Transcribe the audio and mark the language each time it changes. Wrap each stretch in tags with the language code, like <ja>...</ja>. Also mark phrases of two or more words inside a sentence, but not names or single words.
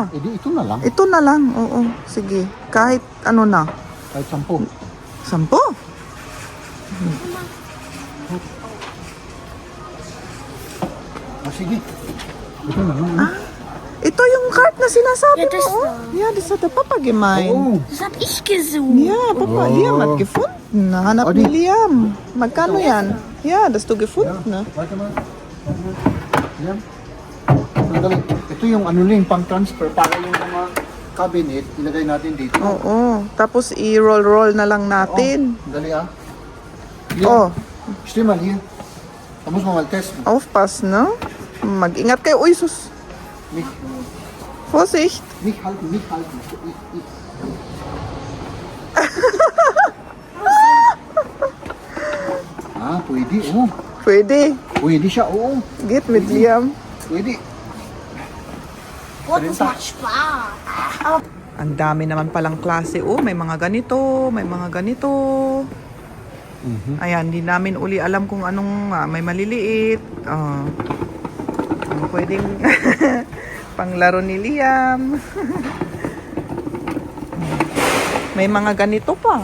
<tl>Di ito na lang. Ito na lang, oo. Sige. Kahit ano na. Kahit 10. 10. Sige. Ito na lang. Ito yung cart na sinasabi</tl> <de>Ja, das</de> <tl>mo.</tl> <de>da. Ja, das hat der Papa gemeint.</de> <tl>Oo.</tl> <de>Das hab ich gesucht. Ja, Papa, Oh. Liam hat gefunden.</de> <tl>Hanap Oh, ni di- Liam. Magkano yan?</tl> <de>Ja, das du gefunden. Ne? Warte mal.</de> <tl>Yan. Sandali. Ito yung ano lang, pang transfer para yung mga cabinet, ilagay natin dito. Oo. Tapos i-roll-roll na lang natin. Dali ah. Oh,</tl> <de>Steh mal hier. Da muss man mal testen. aufpassen,</de> <tl>no? Mag-ingat kayo. Uy, sus.</tl> <de>Nicht, Vorsicht. nicht halten, nicht halten. Ich.</de> <tl>Pwede. Oh. Pwede. Pwede siya, oo.</tl> <de>Geht mit Liam.</de> <tl>Pwede.</tl> <de>Oh, das macht Spaß.</de> <tl>Ang dami naman palang klase. Oh, may mga ganito, may mga ganito. Ayan, hindi namin uli alam kung anong may maliliit. Pwedeng panglaro ni Liam. May mga ganito pa.</tl>